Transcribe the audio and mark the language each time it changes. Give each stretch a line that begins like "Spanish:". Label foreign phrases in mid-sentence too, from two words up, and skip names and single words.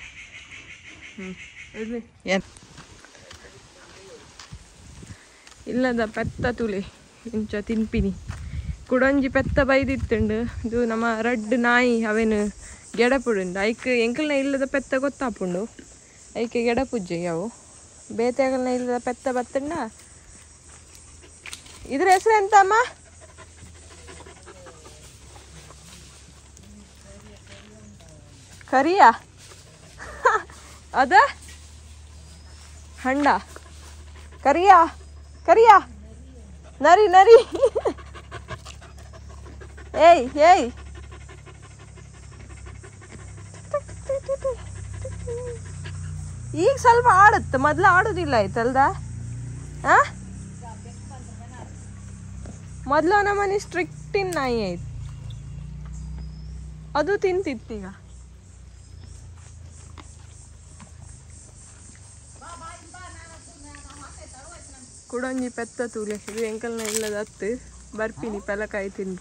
Tulu: ಇಲ್ಲದ ಪೆತ್ತ ತುಲೆ ಇಂಚ ತಿನ್ಪಿನಿ ಕುಡೊಂಜಿ ಪೆತ್ತ ಬೈದಿತ್ತುಂಡು. ಇದು ನಮ್ಮ ರಡ್ ನಾಯಿ ಅವೇನು ಗೆಡಪುಡುಂಡು ಐಕ್ ಎಂಕಲ್ನ ಇಲ್ಲದ ಪೆತ್ತ ಗೊತ್ತಾಪುಂಡು. ಐಕೆ ಗೆಡಪುಜ್ಜೆ ಅವು ಬೇತೆಗಲ್ನ ಇಲ್ಲದ ಪೆತ್ತ ಬತ್ತಂಡ.
Kannada: ಇದ್ರ ಹೆಸರು ಎಂತ ಅಮ್ಮ? ಕರಿಯಾ ಅದ ಹಂಡ ಕರಿಯಾ ಕರಿಯಾ ನರಿ ನರಿ ಏಯ್ ಏಯ್ ಈಗ ಸ್ವಲ್ಪ ಆಡುತ್ತೆ, ಮೊದ್ಲು ಆಡುದಿಲ್ಲ ಆಯ್ತಲ್ದ. ಮೊದ್ಲು ನಮ್ಮನೆ ಸ್ಟ್ರಿಕ್ಟಿನ್ ನಾಯಿ ಆಯ್ತು, ಅದು ತಿಂತಿತ್ತೀಗ.
Tulu: ಕುಡೊಂಜಿ ಪೆತ್ತ ತೂಲೆ ಇದು ಎಂಕಲ್ನ ಇಲ್ಲದ ಹತ್ತು ಬರ್ಪಿನಿ ಪೆಲಕಾಯಿ ತಿನ್ರೆ.